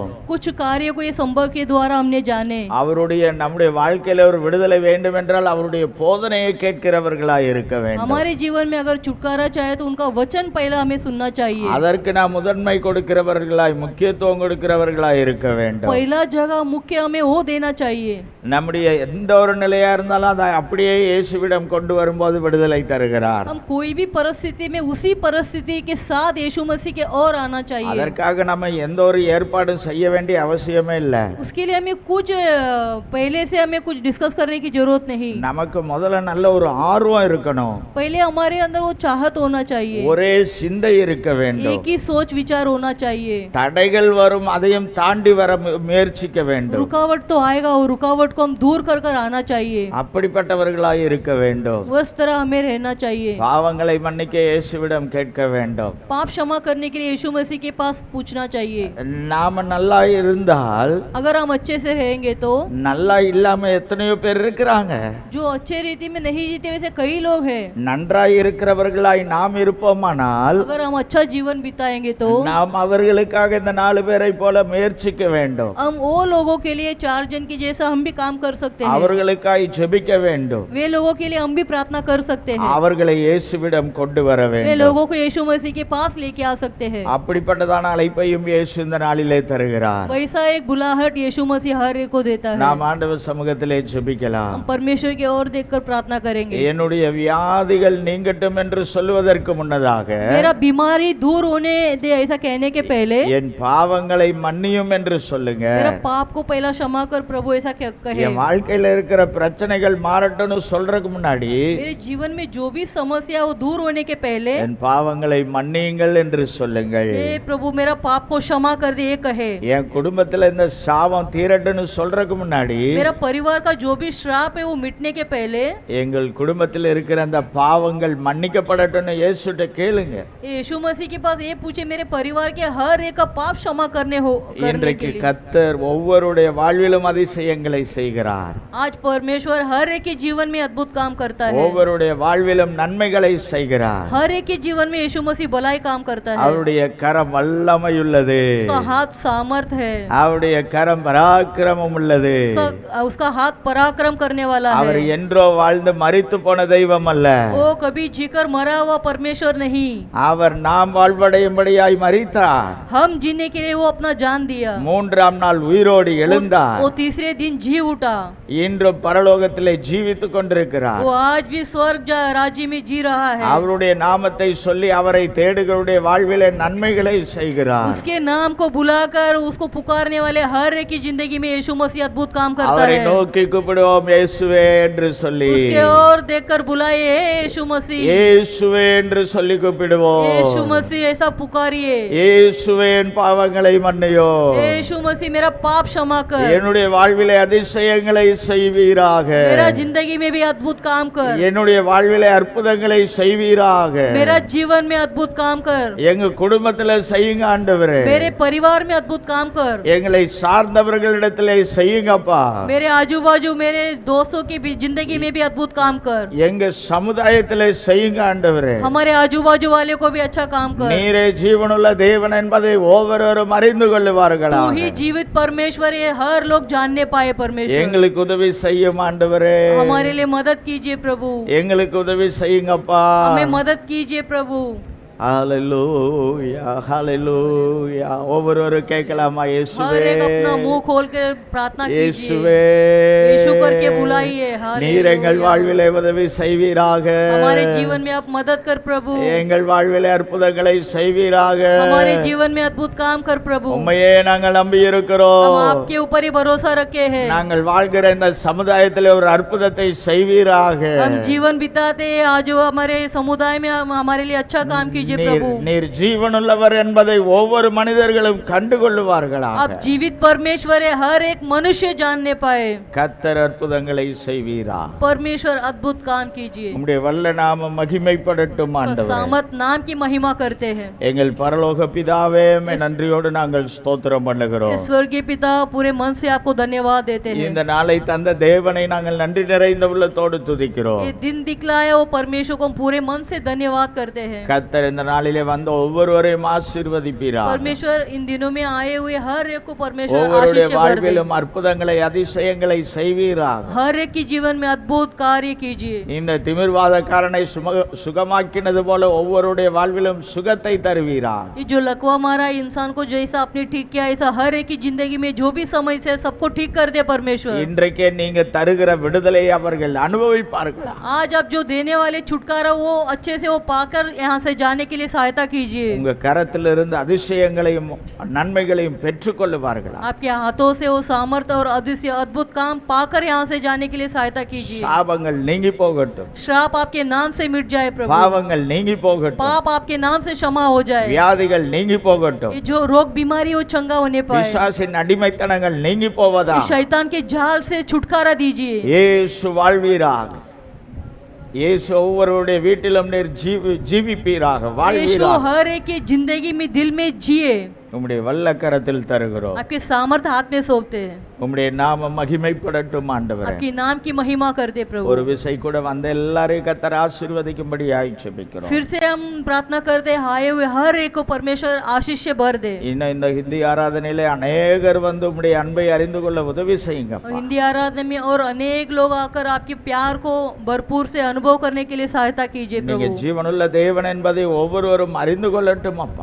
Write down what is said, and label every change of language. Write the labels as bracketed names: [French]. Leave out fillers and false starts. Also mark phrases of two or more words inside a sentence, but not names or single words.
[Hindi] कुछ कार्य को ये संभव के द्वारा हमने जाने। [Tamil] அவருடைய நம்முடைய வாழ்க்கையில ஒரு விடுதலை வேண்டும் என்றால் அவருடைய போதனையை கேட்கிறவர்களாய் இருக்க வேண்டும். [Hindi] हमारे जीवन में अगर छुटकारा चाहे तो उनका वचन पहला हमें सुनना चाहिए। [Tamil] அதற்கு நாம் முதன்மை கொடுக்கிறவர்களாய், முக்கியத்துவம் கொடுக்கிறவர்களாய் இருக்க வேண்டும். [Hindi] पहला जगह मुख्य हमें वो देना चाहिए। [Tamil] நம்முடைய எந்த ஒரு நிலையா இருந்தாலும் அதை அப்படியே இயேசுவிடம் கொண்டு வரும்போது விடுதலை ஆண்டவரை தருகிறார். [Hindi] हम कोई भी परिस्थिति में उसी परिस्थिति के साथ यीशु मसीह के और आना चाहिए। [Tamil] அதற்காக நம்ம எந்த ஒரு ஏற்பாடும் செய்ய வேண்டிய அவசியமே இல்லை. [Hindi] उसके लिए हमें कुछ पहले से हमें कुछ डिस्कस करने की जरूरत नहीं। [Tamil] நமக்கு முதல்ல நல்ல ஒரு ஆர்வம் இருக்கணும். [Hindi] पहले हमारे अंदर वो चाहत होना चाहिए, [Tamil] ஒரே சிந்தை இருக்க வேண்டும். [Hindi] एक ही सोच विचार होना चाहिए। [Tamil] தடைகள் வரும், அதையும் தாண்டி வர முயற்சிக்க வேண்டும். [Hindi] रुकावट तो आएगा, वो रुकावट को हम दूर कर कर आना चाहिए। [Tamil] அப்படிப்பட்டவர்களாய் இருக்க வேண்டும். [Hindi] उस तरह हमें रहना चाहिए। [Tamil] பாவங்களை மன்னிக்க இயேசுவிடம் கேட்க வேண்டும். [Hindi] पाप क्षमा करने के लिए यीशु मसीह के पास पूछना चाहिए। [Tamil] நாம நல்லா இருந்தால், [Hindi] अगर हम अच्छे से रहेंगे तो, [Tamil] நல்லா இல்லாம எத்தனையோ பேர் இருக்கிறாங்க. [Hindi] जो अच्छे रीति में नहीं जीते वैसे कई लोग हैं। [Tamil] நன்றாய் இருக்கிறவர்களாய் நாம் இருப்போமானால், [Hindi] अगर हम अच्छा जीवन बिताएंगे तो [Tamil] நாம் அவர்களுக்காக இந்த 4 பேரை போல முயற்சிக்க வேண்டும். [Hindi] हम वो लोगों के लिए 4 जन की जैसा हम भी काम कर सकते हैं। [Tamil] அவர்களுக்காய் ஜெபிக்க வேண்டும். [Hindi] वे लोगों के लिए हम भी प्रार्थना कर सकते हैं। [Tamil] அவர்களை இயேசுவிடம் கொண்டு வர [Hindi] वे [Tamil] வேண்டும். [Hindi] लोगों को यीशु मसीह के पास लेके आ सकते हैं। [Tamil] அப்படிப்பட்டதான அழைப்பையும் இயேசு இந்த நாளிலே தருகிறார். [Hindi] वैसा एक बुलाहट यीशु मसीह हर एक को देता है। [Tamil] நாம் ஆண்டவர் சமூகத்திலே ஜெபிக்கலாம். [Hindi] हम परमेश्वर की ओर देखकर प्रार्थना करेंगे। [Tamil] என்னுடைய வியாதிகள் நீங்கட்டும் என்று சொல்வதற்கு முன்னதாக, [Hindi] मेरा बीमारी दूर होने दे ऐसा कहने के पहले, [Tamil] என் பாவங்களை மன்னியும் என்று சொல்லுங்க. [Hindi] मेरा पाप को पहला क्षमा कर प्रभु ऐसा कहे। [Tamil] என் வாழ்க்கையில இருக்கிற பிரச்சனைகள் மாறட்டும்னு சொல்றதுக்கு முன்னாடி, [Hindi] मेरे जीवन में जो भी समस्या वो दूर होने के पहले, [Tamil] என் பாவங்களை மன்னியுங்கள் என்று சொல்லுங்கள். [Hindi] हे प्रभु मेरा पाप को क्षमा कर दे, ये कहे। [Tamil] என் குடும்பத்துல இந்த சாபம் தீரட்டும்னு சொல்றதுக்கு முன்னாடி, [Hindi] मेरा परिवार का जो भी श्राप है वो मिटने के पहले, [Tamil] எங்கள் குடும்பத்தில் இருக்கிற அந்த பாவங்கள் மன்னிக்கப்படட்டும்னு இயேசுட்ட கேளுங்க. [Hindi] यीशु मसीह के पास ये पूछे मेरे परिवार के हर एक का पाप क्षमा करने के [Tamil] இன்றைக்கு [Hindi] लिए। [Tamil] கர்த்தர் ஒவ்வொருடைய வாழ்விலும் அதிசயங்களை செய்கிறார். [Hindi] आज परमेश्वर हर एक के जीवन में अद्भुत काम करता है। [Tamil] ஒவ்வொருடைய வாழ்விலும் நன்மைகளை செய்கிறார். [Hindi] हर एक के जीवन में यीशु मसीह भलाई काम करता है। [Tamil] அவருடைய கரம் வல்லமையுள்ளது. [Hindi] उसका हाथ सामर्थ है, [Tamil] அவருடைய கரம் பராக்கிரமம் உள்ளது. [Hindi] उसका हाथ पराक्रम करने वाला [Tamil] அவர் [Hindi] है। [Tamil] என்றோ வாழ்ந்து மரித்து போன தெய்வம் அல்ல. [Hindi] वो कभी जीकर मरा हुआ परमेश्वर नहीं। [Tamil] அவர் நாம் வாழ்வடையும்படியாய் மரித்தார். [Hindi] हम जीने के लिए वो अपना जान दिया। [Tamil] 3ஆம் நாள் உயிரோடு எழுந்தார். [Hindi] वो तीसरे दिन जी उठा। [Tamil] இன்று பரலோகத்திலே ஜீவித்துக் கொண்டிருக்கிறார். [Hindi] वो आज भी स्वर्ग राज्य में जी रहा है। [Tamil] அவருடைய நாமத்தை சொல்லி அவரை தேடுகிறவருடைய வாழ்விலே நன்மைகளை செய்கிறார். [Hindi] उसके नाम को बुलाकर उसको पुकारने वाले हर एक की जिंदगी में यीशु मसीह अद्भुत काम करता [Tamil] அவரை [Hindi] है। [Tamil] நோக்கி கூப்பிடுவோம் இயேசுவே என்று சொல்லி, [Hindi] उसके ओर देखकर बुलाइए, हे यीशु मसीह, [Tamil] இயேசுவே என்று சொல்லி கூப்பிடுவோம். [Hindi] यीशु मसीह ऐसा पुकारिए, [Tamil] இயேசுவே என் பாவங்களை மன்னியோ, [Hindi] यीशु मसीह मेरा पाप क्षमा कर, [Tamil] என்னுடைய வாழ்விலே அதிசயங்களை செய்வீராக, [Hindi] मेरा जिंदगी में भी अद्भुत काम कर, [Tamil] என்னுடைய வாழ்விலே அற்புதங்களை செய்வீராக, [Hindi] मेरा जीवन में अद्भुत काम कर, [Tamil] எங்க குடும்பத்திலே செய்யுங்க ஆண்டவரே, [Hindi] मेरे परिवार में अद्भुत काम कर, [Tamil] எங்களை சார்ந்தவர்களிடத்திலே செய்யுங்கப்பா, [Hindi] मेरे आजू बाजू मेरे दोस्तों की भी जिंदगी में भी अद्भुत काम कर, [Tamil] எங்க சமுதாயத்திலே செய்யுங்க ஆண்டவரே, [Hindi] हमारे आजू बाजू वाले को भी अच्छा काम कर। [Tamil] நீரே ஜீவனுள்ள தேவன் என்பதை ஒவ்வொருவரும் அறிந்து [Hindi] तू [Tamil] கொள்ளுவார்களாக. [Hindi] ही जीवित परमेश्वर है, हर लोग जानने पाए परमेश्वर। [Tamil] எங்களுக்கு உதவி செய்யும் ஆண்டவரே, [Hindi] हमारे लिए मदद कीजिए प्रभु, [Tamil] எங்களுக்கு உதவி செய்யுங்கப்பா. [Hindi] हमें मदद कीजिए प्रभु। [Tamil] ஹalleluya ஹalleluya. ஒவ்வொருவரும் கேட்கலாமா? [Hindi] हर [Tamil] இயேசுவே [Hindi] एक अपना मुंह खोल के प्रार्थना कीजिए, [Tamil] இயேசுவே, [Hindi] यीशु करके बुलाइए। [Tamil] நீர் எங்கள் [Hindi] हालेलुया। [Tamil] வாழ்விலே உதவி செய்வீராக. [Hindi] हमारे जीवन में आप मदद कर प्रभु, [Tamil] எங்கள் வாழ்விலே அற்புதங்களை செய்வீராக. [Hindi] हमारे जीवन में अद्भुत काम कर प्रभु। [Tamil] உம்மையே நாங்கள் நம்பி [Hindi] हम [Tamil] இருக்கிறோம். [Hindi] आपके ऊपर ही भरोसा रखे हैं। [Tamil] நாங்கள் வாழ்கிற இந்த சமுதாயத்திலே ஒரு அற்புதத்தை செய்வீராக. [Hindi] हम जीवन बिताते हैं, आज जो हमारे समुदाय में हमारे लिए अच्छा काम कीजिए [Tamil] நீர் [Hindi] प्रभु। [Tamil] நீர் ஜீவனுள்ளவர் என்பதை ஒவ்வொரு மனிதர்களும் கண்டுகொள்ளுவார்களாக. [Hindi] आप जीवित परमेश्वर है, हर एक मनुष्य जानने पाए। [Tamil] கர்த்தர் அற்புதங்களை செய்வீரா. [Hindi] परमेश्वर अद्भुत काम कीजिए, [Tamil] உம்முடைய வல்ல நாமம் மகிமைப்படட்டும் ஆண்டவரே. [Hindi] सामत नाम की महिमा करते हैं। [Tamil] எங்கள் பரலோக பிதாவே, உம்மை நன்றியோடு நாங்கள் ஸ்தோத்திரம் பண்ணுகிறோம். [Hindi] स्वर्गीय पिता, पूरे मन से आपको धन्यवाद देते हैं। [Tamil] இந்த நாளை தந்த தேவனை நாங்கள் நன்றி நிறைந்த உள்ளத்தோடு துதிக்கிறோம். [Hindi] ये दिन दिखलाया वो परमेश्वर को हम पूरे मन से धन्यवाद करते हैं। [Tamil] கர்த்தர் இந்த இந்த நாளிலே வந்த ஒவ்வொருவரையும் ஆசீர்வதிப்பீராக. [Hindi] परमेश्वर इन दिनों में आए हुए हर एक को परमेश्वर [Tamil] ஒவ்வொருடைய [Hindi] आशीष भर दे। [Tamil] வாழ்விலும் அற்புதங்களை அதிசயங்களை செய்வீராக. [Hindi] हर एक की जीवन में अद्भुत कार्य कीजिए। [Tamil] இந்த திமிர்வாதக்காரனை சுகமாக்கினது போல ஒவ்வொருடைய வாழ்விலும் சுகத்தை தருவீராக. [Hindi] ये जो लकवा मारा इंसान को जैसा आपने ठीक किया ऐसा हर एक की जिंदगी में जो भी समस्या है सबको ठीक कर दे परमेश्वर। [Tamil] இன்றைக்கே நீங்க தருகிற விடுதலையை அவர்கள் அனுபவிப்பார்கள். [Hindi] आज आप जो देने वाले छुटकारा वो अच्छे से वो पाकर यहाँ से जाने के लिए सहायता कीजिए। [Tamil] உங்க கரத்திலிருந்து அதிசயங்களையும் நன்மைகளையும் பெற்றுக்கொள்ளுவார்கள். [Hindi] आपके हाथों से वो सामर्थ्य और अदृश्य अद्भुत काम पाकर यहाँ से जाने के लिए सहायता कीजिए। [Tamil] சாபங்கள் நீங்கி போகட்டும். [Hindi] श्राप आपके नाम से मिट जाए प्रभु। [Tamil] பாவங்கள் நீங்கி போகட்டும். [Hindi] पाप आपके नाम से क्षमा हो जाए। [Tamil] வியாதிகள் நீங்கி போகட்டும். [Hindi] ये जो रोग बीमारी वो चंगा होने पाए। [Tamil] பிசாசின் அடிமைத்தனங்கள் நீங்கி போவதா. [Hindi] इस शैतान के जाल से छुटकारा दीजिए। [Tamil] இயேசு வாழ்வீராக. இயேசு ஒவ்வொருவருடைய வீட்டிலும் நீர் ஜீவிப்பீராக [Hindi] यीशु [Tamil] வாழ்வீராக. [Hindi] हर एक की जिंदगी में दिल में जिए। [Tamil] உம்முடைய வல்லக்கரத்தில் தருகிறோம். [Hindi] आपके सामर्थ्य हाथ में सौंपते हैं। [Tamil] உம்முடைய நாமம் மகிமைப்படட்டும் ஆண்டவரே. [Hindi] आपकी नाम की महिमा करते प्रभु। [Tamil] ஒரு விசை கூட வந்த எல்லாரையும் கர்த்தர் ஆசீர்வதிக்கும்படி ஜெபிக்கிறோம். [Hindi] फिर से हम प्रार्थना करते हैं आए हुए हर एक को परमेश्वर आशीष से भर दे। [Tamil] இன்னும் இந்த ஹிந்தி ஆராதனையிலே அநேகர் வந்து உம்முடைய அன்பை அறிந்து கொள்ள உதவி செய்யுங்க. [Hindi] और हिंदी आराधना में और अनेक लोग आकर आपके प्यार को भरपूर से अनुभव करने के लिए सहायता कीजिए [Tamil] நீங்க [Hindi] प्रभु। [Tamil] ஜீவனுள்ள தேவன் என்பதை ஒவ்வொருவரும் அறிந்து கொள்ளட்டும் அப்பா.